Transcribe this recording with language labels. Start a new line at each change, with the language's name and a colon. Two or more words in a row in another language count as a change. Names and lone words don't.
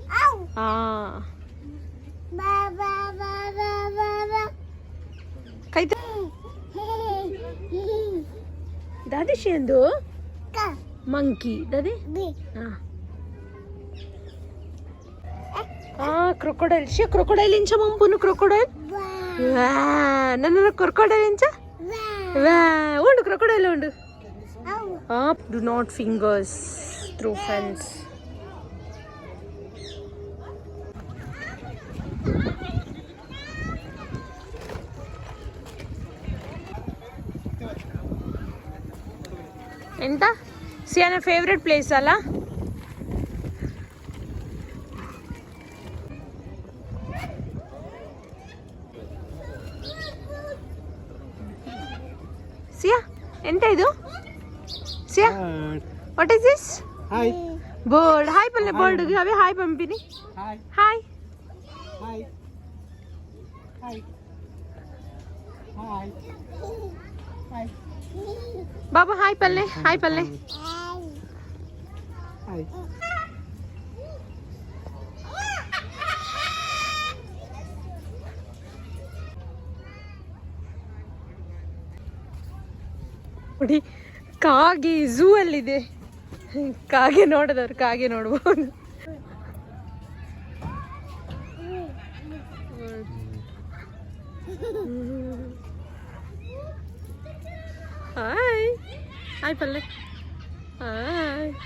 Tulu: ಕೈತ ದಾದಿ ಶಿಯಂದು ಮಂಕಿ ದಾದಿ. ಕ್ರೊಕೊಡೈಲ್ ಶಿಯ ಕ್ರೊಕೊಡೈಲ್ ಇಂಚ ಮಂಪುನು ಕ್ರೊಕೊಡೈಲ್ ನನ್ನ ಕ್ರೊಕೊಡೈಲ್ ಇಂಚ ಉಂಡು ಕ್ರೊಕೊಡೈಲ್ ಉಂಡು.
English: Do not fingers through fence.
Tulu: ಎಂತ ಸಿಯಾನ
English: favourite place
Tulu: ಅಲ್ಲ?
Kannada: ಸಿಯಾ ಎಂತ ಇದು?
English: Siya what is this? ಹಾಯ್
Tulu: ಬರ್ಡ್. ಹಾಯ್ ಪಲ್ಲೆ ಬರ್ಡ್ ಅವೇ ಹಾಯ್ ಪಂಪಿನಿ.
English: ಹಾಯ್ ಹಾಯ್ hi hi hi hi
Tulu: ಬಾಬಾ ಹಾಯ್ ಪಲ್ಲೆ ಹಾಯ್ ಪಲ್ಲೆ.
English: ಹಾಯ್
Kannada: ನೋಡಿ ಕಾಗೆ ಝೂ ಅಲ್ಲಿದೆ. ಕಾಗೆ ನೋಡದವ್ರು ಕಾಗೆ ನೋಡ್ಬೋದು.
English: hi hi
Kannada: ಪಲ್ಲೆ ಹಾಯ್.